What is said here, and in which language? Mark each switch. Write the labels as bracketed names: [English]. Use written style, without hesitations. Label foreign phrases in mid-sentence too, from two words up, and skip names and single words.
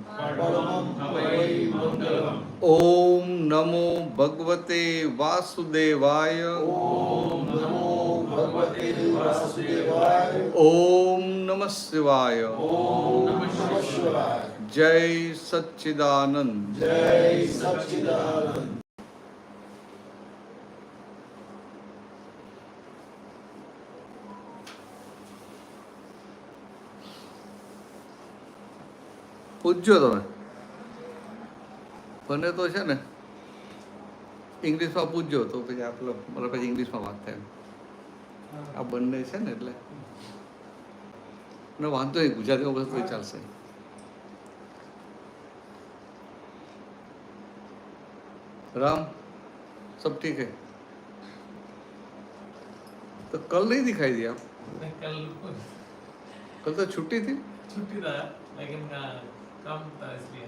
[Sanskrit] ओम नमो भगवते वासुदेवाय ओम नमः शिवाय जय सच्चिदानंद। [Gujarati] પૂછજો તમે બને તો છે ને ઇંગ્લિશમાં પૂછજો તો પછી આપણે મારા પછી ઇંગ્લિશમાં વાત થાય આ બંને છે ને એટલે અને વાંધો નહીં ગુજરાતીમાં બસ તો ચાલશે [Hindi] राम सब ठीक है तो कल नहीं दिखाई दिया आप कल तो छुट्टी थी था लेकिन कम था इसलिए